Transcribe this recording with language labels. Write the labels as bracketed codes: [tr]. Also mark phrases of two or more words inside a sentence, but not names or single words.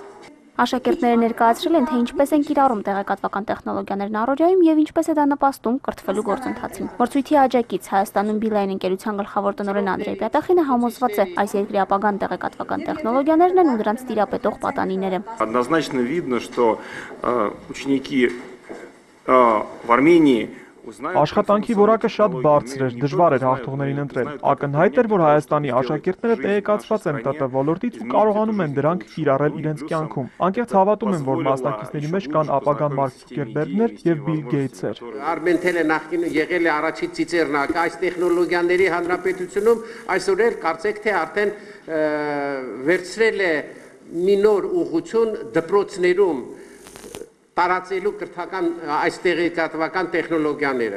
[hy] Աշակերտները ներկայացրել են, թե ինչպես են կիրառում տեղեկատվական տեխնոլոգիաներն առօրյայում եւ ինչպես է դա նպաստում կրթվելու գործընթացին։ Մրցույթի աջակից Հայաստանում Բիլային ընկերության գլխավոր տնօրեն Անդրեյ Պյատախինը համոզված է, այս երկրի ապագան տեղեկատվական տեխնոլոգիաներն են ու դրանց տիրապետող պատանիները։ [ru] Однозначно видно, что ученики в Армении [hy] Աշխատանքի որակը շատ բարձր էր, դժվար էր հաղթողներին ընտրել։ Ակնհայտ էր, որ Հայաստանի աշակերտները տեղեկացված են ՏՏ ոլորտից ու կարողանում են դրանք կիրառել իրենց կյանքում։ Անկեղծ հավատում եմ, որ մասնակիցների մեջ կան ապագա Մարկ Ցուկերբերգներ եւ Բիլ Գեյթսեր։ Արմենտելը նախկինում եղել է առաջի ծիծեռնակ այս տեխնոլոգիաների հանրապետությունում, այսօր էլ կարծեք թե արդեն վերցրել է մի նոր ուղղություն դպրոցներում տարածելու կրթական այս տեղեկատվական տեխնոլոգիաները։